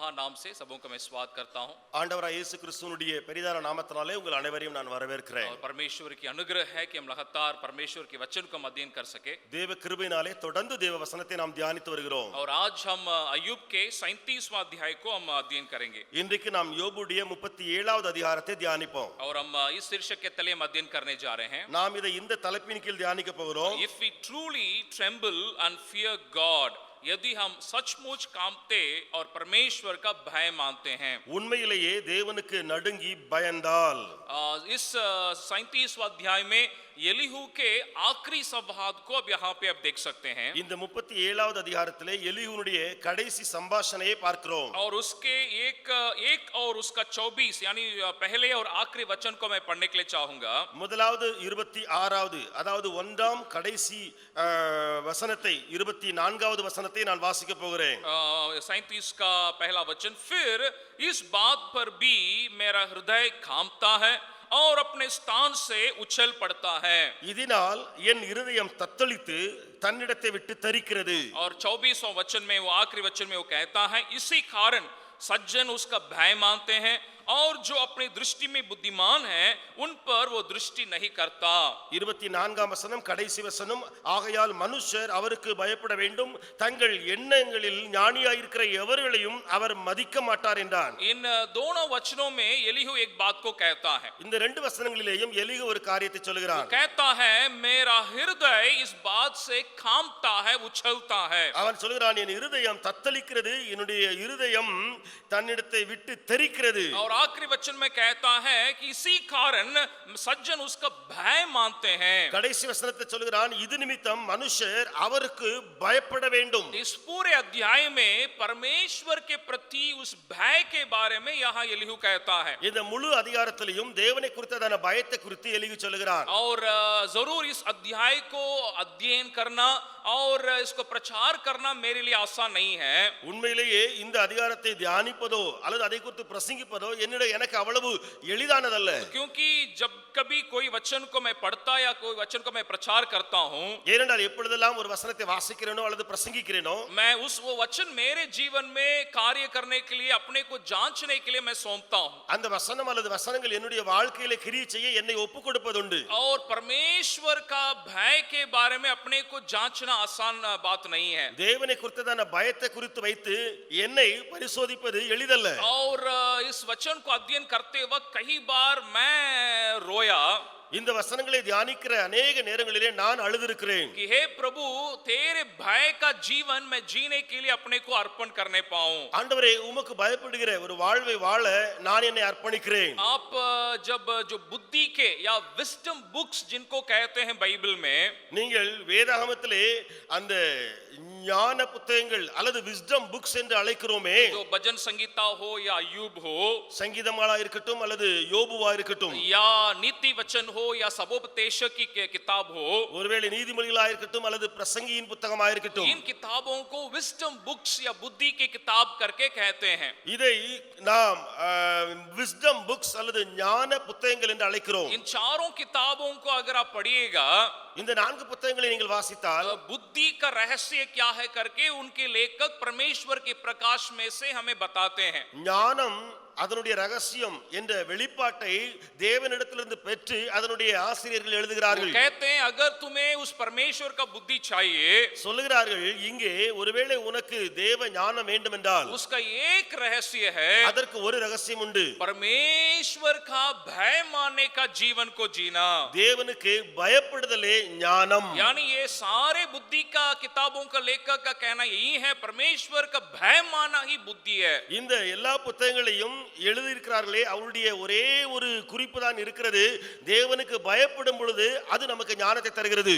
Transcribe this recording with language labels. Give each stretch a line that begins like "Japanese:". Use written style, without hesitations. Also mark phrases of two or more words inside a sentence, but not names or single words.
Hindi: नाम से सबों का मैं स्वागत करता हूं
Tamil: ஆண்டவராகிய இயேசு கிறிஸ்துவினுடைய பெரிதான நாமத்தினாலே உங்கள் அனைவரையும் நான் வரவேற்கிறேன்.
Hindi: और परमेश्वर की अनुग्रह है कि हम लगातार परमेश्वर के वचन को हम अध्ययन कर सके.
Tamil: தேவ கிருபையினாலே தொடர்ந்து தேவ வசனத்தை நாம் தியானித்து வருகிறோம்.
Hindi: और आज हम अय्यूब के 37वां अध्याय को हम अध्ययन करेंगे.
Tamil: இன்றைக்கு நாம் யோபுடைய 37வது அதிகாரத்தை தியானிப்போம்.
Hindi: और हम इस शीर्षक के तले हम अध्ययन करने जा रहे हैं.
Tamil: நாம் இதை இந்த தலைப்பின் கீழ் தியானிக்க போகிறோம்.
English: If we truly tremble and fear God,
Hindi: यदि हम सचमुच कांपते और परमेश्वर का भय मानते हैं.
Tamil: உண்மையிலேயே தேவனுக்கு நடுங்கி பயந்தால்
Hindi: इस 37वां अध्याय में एलीहू के आखिरी संवाद को अब यहाँ पे आप देख सकते हैं.
Tamil: இந்த 37வது அதிகாரத்திலே எலிகூனுடைய கடைசி சம்பாஷணையை பார்க்கிறோம்.
Hindi: और उसके एक और उसका 24 यानी पहले और आखिरी वचन को मैं पढ़ने के लिए चाहूंगा.
Tamil: முதலாவது 26வது அதாவது ஒன்றாம் கடைசி வசனத்தை 24வது வசனத்தை நான் வாசிக்க போகிறேன்.
Hindi: 37 का पहला वचन, फिर इस बात पर भी मेरा हृदय कांपता है और अपने स्थान से उछल पड़ता है.
Tamil: இதனால் என் இருதயம் தத்தளித்து தன்னிடத்தை விட்டு தரிக்கிறது.
Hindi: और 24वां वचन में वो आखिरी वचन में वो कहता है, इसी कारण सज्जन उसका भय मानते हैं और जो अपनी दृष्टि में बुद्धिमान है उन पर वो दृष्टि नहीं करता.
Tamil: 24ஆம் வசனம் கடைசி வசனம், ஆகையால் மனுஷர் அவருக்கு பயப்பட வேண்டும், தங்கள் எண்ணங்களில் ஞானியாயிருக்கிற எவர்களையும் அவர் மதிக்க மாட்டார் என்றான்.
Hindi: इन दोनों वचनों में एलीहू एक बात को कहता है.
Tamil: இந்த ரெண்டு வசனங்களிலேயும் எலிகு ஒரு காரியத்தை சொல்கிறான்.
Hindi: कहता है मेरा हृदय इस बात से कांपता है, उछलता है.
Tamil: அவன் சொல்கிறான், என் இருதயம் தத்தளிக்கிறது, என்னுடைய இருதயம் தன்னிடத்தை விட்டு தெரிக்கிறது.
Hindi: और आखिरी वचन में कहता है कि इसी कारण सज्जन उसका भय मानते हैं.
Tamil: கடைசி வசனத்தை சொல்கிறான், இது நிமித்தம் மனுஷர் அவருக்கு பயப்பட வேண்டும்.
Hindi: इस पूरे अध्याय में परमेश्वर के प्रति उस भय के बारे में यहाँ एलीहू कहता है.
Tamil: இந்த முழு அதிகாரத்திலும் தேவனை குறித்ததான பயத்தை குறித்து எலிகு சொல்கிறான்.
Hindi: और जरूर इस अध्याय को अध्ययन करना और इसको प्रचार करना मेरे लिए आसान नहीं है.
Tamil: உண்மையிலேயே இந்த அதிகாரத்தை தியானிப்பதோ அல்லது அதை குறித்து பிரசங்கிப்பதோ எனக்கு அவ்வளவு எளிதானதல்ல.
Hindi: क्योंकि जब कभी कोई वचन को मैं पढ़ता या कोई वचन को मैं प्रचार करता हूं,
Tamil: ஏனென்றால் எப்பொழுதெல்லாம் ஒரு வசனத்தை வாசிக்கிறேனோ அல்லது பிரசங்கிக்கிறேனோ,
Hindi: मैं वो वचन मेरे जीवन में कार्य करने के लिए, अपने को जांचने के लिए मैं सौंपता हूं.
Tamil: அந்த வசனம் அல்லது வசனங்கள் என்னுடைய வாழ்க்கையில கிரியை செய்ய என்னை ஒப்புக் கொடுப்பதுண்டு.
Hindi: और परमेश्वर का भय के बारे में अपने को जांचना आसान बात नहीं है.
Tamil: தேவனை குறித்ததான பயத்தை குறித்து வைத்து என்னை பரிசோதிப்பது எளிதல்ல.
Hindi: और इस वचन को अध्ययन करते वक्त कई बार मैं रोया.
Tamil: இந்த வசனங்களை தியானிக்கிற अनेक நேரங்களிலே நான் அழுதிருக்கிறேன்.
Hindi: कि हे प्रभु, तेरे भय का जीवन मैं जीने के लिए अपने को अर्पण करने पाऊं.
Tamil: ஆண்டவரே, உமக்கு பயப்படுகிற ஒரு வாழ்வை வாழ நான் என்னை அர்ப்பணிக்கிறேன்.
Hindi: आप जब जो बुद्धि के या
English: wisdom books
Hindi: जिनको कहते हैं बाइबल में,
Tamil: நீங்கள் வேதாகமத்திலே அந்த ஞான புத்தகங்கள் அல்லது
English: wisdom books
Tamil: என்று அழைக்கிறோமே,
Hindi: जो भजन संगीता हो या अय्यूब हो,
Tamil: சங்கீதமாலா இருக்கட்டும் அல்லது யோபுவா இருக்கட்டும்,
Hindi: या नीति वचन हो या सबोपदेश की किताब हो,
Tamil: ஒருவேளை நீதிமொழிகளா இருக்கட்டும் அல்லது பிரசங்கியின் புத்தகமா இருக்கட்டும்,
Hindi: इन किताबों को
English: wisdom books
Hindi: या बुद्धि की किताब करके कहते हैं.
Tamil: இதை நாம்
English: wisdom books
Tamil: அல்லது ஞான புத்தகங்கள் என்று அழைக்கிறோம்.
Hindi: इन चारों किताबों को अगर आप पढ़िएगा,
Tamil: இந்த நான்கு புத்தகங்களை நீங்கள் வாசித்தால்
Hindi: बुद्धि का रहस्य क्या है करके उनके लेखक परमेश्वर के प्रकाश में से हमें बताते हैं.
Tamil: ஞானம் அதனுடைய ரகசியம் என்ற வெளிப்பாட்டை தேவனிடத்திலிருந்து பெற்று அதனுடைய ஆசிரியர்கள் எழுதுகிறார்கள்.
Hindi: कहते हैं अगर तुम्हें उस परमेश्वर का बुद्धि चाहिए,
Tamil: சொல்லுகிறார்கள், இங்கே ஒருவேளை உனக்கு தேவ ஞானம் வேண்டும் என்றால்
Hindi: उसका एक रहस्य है,
Tamil: அதற்கு ஒரு ரகசியம் உண்டு.
Hindi: परमेश्वर का भय मानने का जीवन को जीना.
Tamil: தேவனுக்கு பயப்படுதலே ஞானம்.
Hindi: यानी ये सारे बुद्धि का किताबों का लेखक का कहना यही है, परमेश्वर का भय माना ही बुद्धि है.
Tamil: இந்த எல்லா புத்தகங்களையும் எழுதியிருக்கிறார்களே, அவருடைய ஒரே ஒரு குறிப்பு தான் இருக்கிறது, தேவனுக்கு பயப்படும் பொழுது அது நமக்கு ஞானத்தை தருகிறது.